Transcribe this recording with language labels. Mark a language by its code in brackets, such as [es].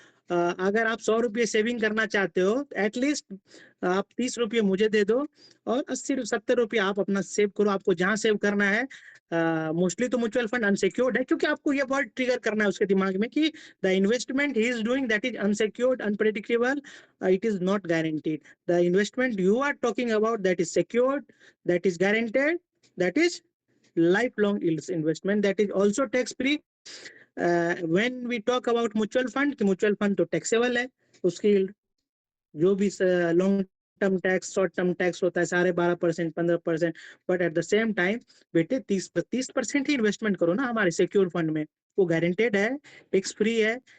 [hi] अगर आप 100 रुपये सेविंग करना चाहते हो, एटलीस्ट आप 30 रुपये मुझे दे दो और 80-70 रुपये आप अपना सेव करो। आपको जहां सेव करना है, मोस्टली तो म्यूचुअल फंड अनसिक्योर्ड है, क्योंकि आपको ये वर्ड ट्रिगर करना है उसके दिमाग में कि [en] The investment he is doing that is unsecured, unpredictable, it is not guaranteed. The investment you are talking about that is secured, that is guaranteed, that is lifelong investment, that is also tax free. When we talk about mutual fund [hi] तो taxable है, उसकी जो भी long term tax, short term tax होता है, सारे 12%, 15%, [en] but at the same time [hi] बेटे 30% ही investment करो ना हमारे सिक्योर फंड में, वो गारंटेड है, टैक्स फ्री है।